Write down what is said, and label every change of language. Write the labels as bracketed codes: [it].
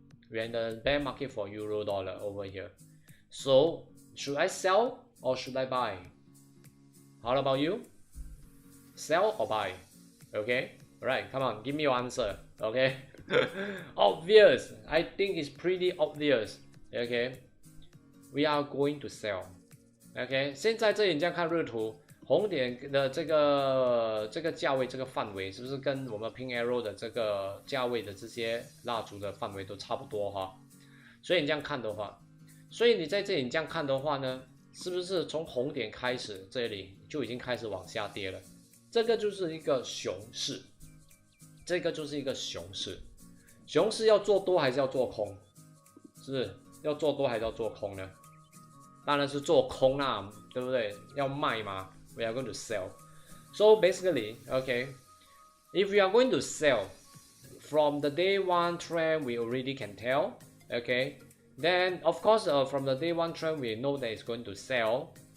[en] We're in the bear market for euro dollar over here. So should I sell or should I buy? How about you? Sell or buy? Okay, alright, come on, give me your answer. Okay. obvious. I think it's pretty obvious. Okay, we are going to sell. [zh] OK， 现在这里你这样看日图，红点的这个价位这个范围，是不是跟我们 Pink Arrow 的这个价位的这些蜡烛的范围都差不多哈？所以你这样看的话，所以你在这里你这样看的话呢，是不是从红点开始这里就已经开始往下跌了？这个就是一个熊市，这个就是一个熊市。熊市要做多还是要做空？是不是要做多还是要做空呢？当然是做空啦，对不对？要卖嘛 [en] ，we are going to sell. So basically, okay, if we are going to sell from the day one trend, we already can tell, okay. Then of course, from the day one trend, we know that it's going to sell.